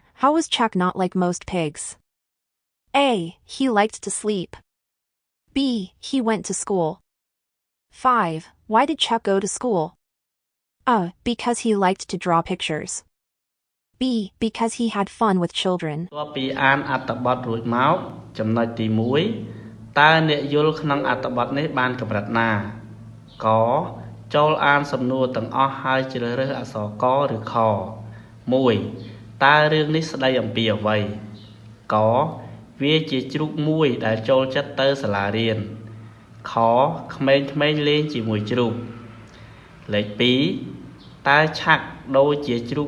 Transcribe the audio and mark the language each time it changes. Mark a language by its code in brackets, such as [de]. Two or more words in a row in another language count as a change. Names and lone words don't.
[en] How was Chuck not like most pigs? A. He liked to sleep. B. He went to school. 5. Why did Chuck go to school? A. Because he liked to draw pictures. B. Because he had fun with children. [km] តបពីអានអត្ថបទរួចមកចំណុចទី1តើអ្នកយល់ក្នុងអត្ថបទនេះបានកម្រិតណាកចូលអានសំណួរទាំងអស់ហើយជ្រើសរើសអក្សរកឬខ1តើរឿងនេះស្ដី អំពីអ្វីកវាជាជ្រូកមួយដែលចូលចិត្តទៅសាលារៀនខក្មេងៗលេងជាមួយជ្រូកលេខ2តើឆាក់ដូចជាជ្រូក